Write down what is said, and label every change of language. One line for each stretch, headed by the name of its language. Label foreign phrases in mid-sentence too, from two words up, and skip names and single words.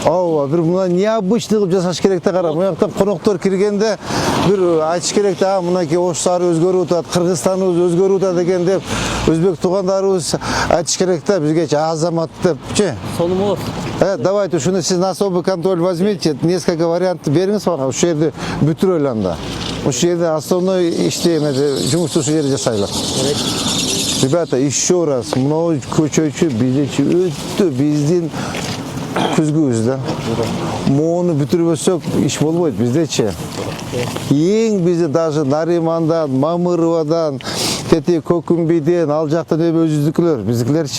Kyrgyz: Ооба, бир мына необычный кылып жасаш керек да, кара. Буяктан коноктор киргенде бир айтыш керек да, мынакей Ош шаары өзгөрүп атат, Кыргызстаныбыз өзгөрүп атат деген деп, өзбек туугандарыбыз айтыш керек да, бизгечи азамат депчи. Сону болот. Давайте ушуну сиз
Russian: на особый контроль возьмите, несколько вариантов
Kyrgyz: бериңиз мага, ушул жерди бүтүрөлү анда. Ушул жерде основной жумушту ушул жерде жасайлы.
Russian: Ребята, еще раз,
Kyrgyz: мынау көчөчү биздечи өтө биздин күзгүбүз да. Мону бүтүрбөсөк иш болбойт биздечи. Эң бизде даже Наримандан, Мамыровадан, тети Көкүмбийден, ал жактан өзүбүздүкүлөр, биздикилерчи.